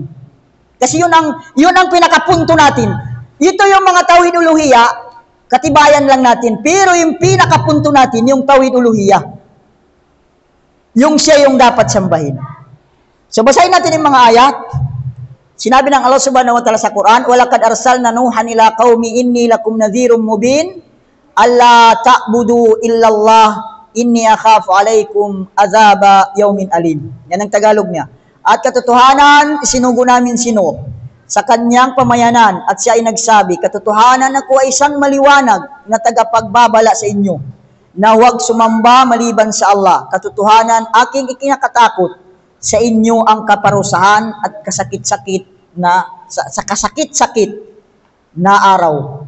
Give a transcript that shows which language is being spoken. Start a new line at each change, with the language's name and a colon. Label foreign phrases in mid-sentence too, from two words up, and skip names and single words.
Filipino: Kasi yun ang pinakapunto natin. Ito yung mga
Arabic: توحيد الألوهية,
Filipino: katibayan lang natin. Pero yung pinakapunto natin, yung
Arabic: توحيد الألوهية.
Filipino: Yung siya yung dapat sambahin. So basahin natin yung mga ayat. Sinabi ng Allah
Arabic: سبحانه وتعالى sa Quran, وَلَقَدْ أَرْسَلْنَا نُوحًا إِلَىٰ قَوْمِ إِنِّي لَكُمْ نَذِيرٌ مُبِينٌ أَلَّا تَعْبُدُوا إِلَّا اللَّهَ إِنِّي أَخَافُ عَلَيْكُمْ عَذَابَ يَوْمٍ أَلِيمٍ.
Filipino: Yan ang Tagalog niya. At katotohanan, isinugo namin si Nuh sa kanyang pamayanan at siya ay nagsabi, katotohanan ako ay isang maliwanag na tagapagbabala sa inyo, na huwag sumamba maliban sa Allah. Katotohanan, aking ikinakatakot sa inyo ang kaparusahan at kasakit-sakit na, sa kasakit-sakit na araw.